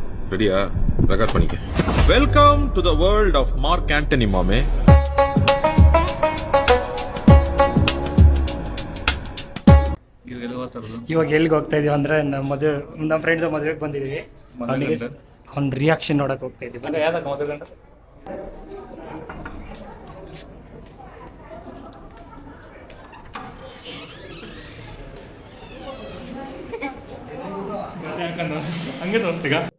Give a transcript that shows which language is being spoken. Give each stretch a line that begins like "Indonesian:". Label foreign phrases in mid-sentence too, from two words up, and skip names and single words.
Tamil: ரெடியா? ரெக்கார்ட் பண்ணிக்க.
English: welcome to the world of Mark Antony மாமே.
Kannada: ಇವಾಗ ಎಲ್ಲಿಗೆ ಹೋಗ್ತಾ ಇದೀವಿ ಅಂದ್ರೆ ನಮ್ಮ ಫ್ರೆಂಡ್ ಮದುವೆಗೆ ಬಂದಿದ್ದೀವಿ. ಅವನಿಗೆ ಅವ್ನ ರಿಯಾಕ್ಷನ್ ನೋಡಕ್ ಹೋಗ್ತಾ ಇದೀವಿ. ಹಂಗೆ ತೋರಿಸ್ತೀಗ